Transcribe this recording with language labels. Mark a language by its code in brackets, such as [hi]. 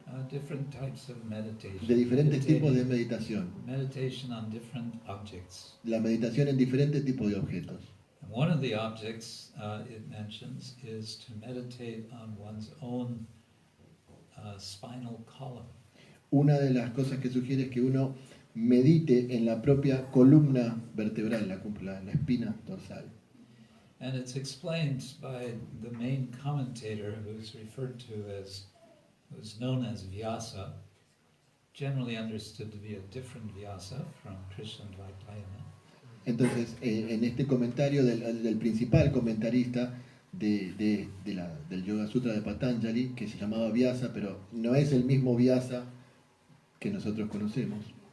[en] Different types of meditation. [es] de diferentes tipos de [en] Meditating- [es] meditación. [en] Meditation on different objects. [es] La meditación en diferentes tipos de objetos. [en] And one of the objects it mentions is to meditate on one's own spinal column. [es] Una de las cosas que sugiere es que uno medite en la propia columna vertebral, la espina dorsal. [en] And it's explained by the main commentator, who's referred to as, who's known as Vyasa, generally understood to be a different Vyasa from Krishna Dvaitayana. [es] Entonces, en este comentario del principal comentarista del Yoga Sutra de Patanjali, que se llamaba Vyasa, pero no es el mismo Vyasa que nosotros conocemos.